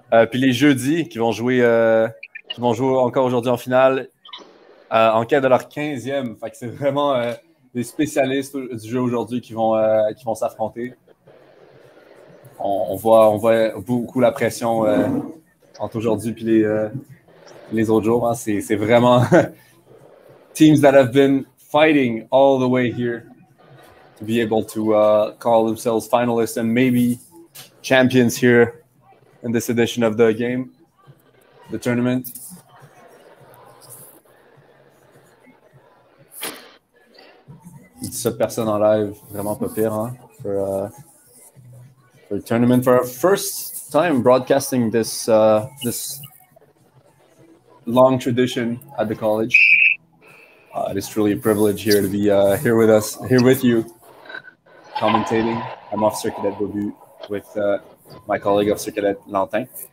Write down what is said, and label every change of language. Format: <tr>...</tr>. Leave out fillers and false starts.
<fr>Puis les jeudis qui vont jouer encore aujourd'hui en finale en quête de leur 15e. Fait que c'est vraiment des spécialistes du jeu aujourd'hui qui vont s'affronter. on voit beaucoup la pression entre aujourd'hui et les autres jours. Hein. C'est vraiment</fr> <en>teams that have been fighting all the way here to be able to call themselves finalists and maybe champions here in this edition of the game, the tournament.</en> <fr>Cette personne en live, vraiment pas pire, hein,</fr> <en>for the tournament. For our first time broadcasting this this long tradition at the college. It is truly a privilege here to be here with you, commentating. I'm Officer Cadet Bobu with my colleague Officer Cadet Lantin.</en>